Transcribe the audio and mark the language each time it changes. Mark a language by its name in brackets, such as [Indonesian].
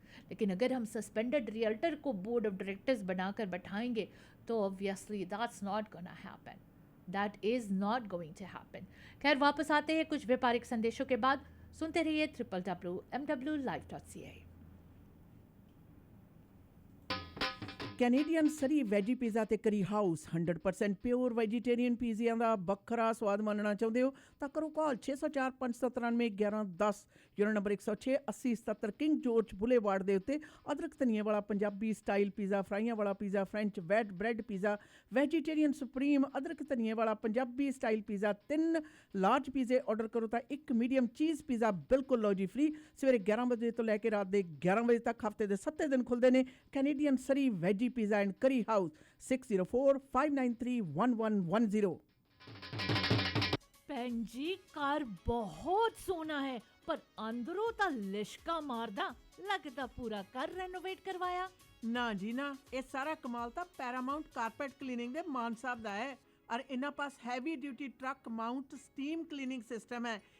[Hindi] लेकिन अगर हम सस्पेंडेड रियल्टर को बोर्ड ऑफ डायरेक्टर्स बनाकर बैठाएंगे तो [English] Obviously that's not gonna happen, that is not going to happen. [Hindi] खैर वापस आते हैं कुछ व्यापारिक संदेशों के बाद। सुनते रहिए www.mwlive.ca। [Punjabi] ਕੈਨੇਡੀਅਨ ਸਰੀ ਵੈਜੀ ਪੀਜ਼ਾ ਤੇ ਕਰੀ ਹਾਊਸ 100% ਪਿਓਰ ਵੈਜੀਟੇਰੀਅਨ ਪੀਜ਼ਿਆਂ ਦਾ ਵੱਖਰਾ ਸਵਾਦ ਮਾਣਨਾ ਚਾਹੁੰਦੇ ਹੋ ਤਾਂ ਕਰੋ ਕਾਲ 604 597 1110, unit number 106 8077 king George boulevard ਦੇ ਉੱਤੇ। ਅਦਰਕ ਧਨੀਏ ਵਾਲਾ ਪੰਜਾਬੀ ਸਟਾਈਲ ਪੀਜ਼ਾ, ਫਰਾਈਆਂ ਵਾਲਾ pizza, French VAT bread pizza, vegetarian supreme ਅਦਰਕ ਧਨੀਏ ਵਾਲਾ ਪੰਜਾਬੀ ਸਟਾਈਲ ਪੀਜ਼ਾ, 3 ਲਾਰਜ ਪੀਜ਼ੇ ਆਰਡਰ ਕਰੋ ਤਾਂ 1 ਮੀਡੀਅਮ ਚੀਜ਼ ਪੀਜ਼ਾ ਬਿਲਕੁਲ ਲਓ ਜੀ ਫ੍ਰੀ। ਸਵੇਰੇ 11 ਵਜੇ ਤੋਂ ਲੈ ਕੇ ਰਾਤ ਦੇ 11 ਵਜੇ ਤੱਕ ਹਫਤੇ ਦੇ 7 ਦਿਨ ਖੁੱਲ੍ਹਦੇ ਨੇ। Canadian Surrey veggie Pizza and Curry House 604-593-1110। ਭੈਣ ਜੀ ਘਰ ਬਹੁਤ ਸੋਹਣਾ ਹੈ ਪਰ ਅੰਦਰੋਂ ਤਾਂ ਲਿਸ਼ਕਾ ਮਾਰਦਾ, ਲੱਗਦਾ ਪੂਰਾ ਘਰ ਰੈਨੋਵੇਟ ਕਰਵਾਇਆ। ਨਾ ਜੀ ਨਾ, ਇਹ ਸਾਰਾ ਕਮਾਲ ਤਾਂ ਪੈਰਾਮਾਉਂਟ ਕਾਰਪੈਟ ਕਲੀਨਿੰਗ ਦੇ ਮਾਨ ਸਾਹਿਬ ਦਾ ਹੈ ਔਰ ਇਹਨਾਂ ਪਾਸ heavy duty truck Mount steam cleaning system ਹੈ।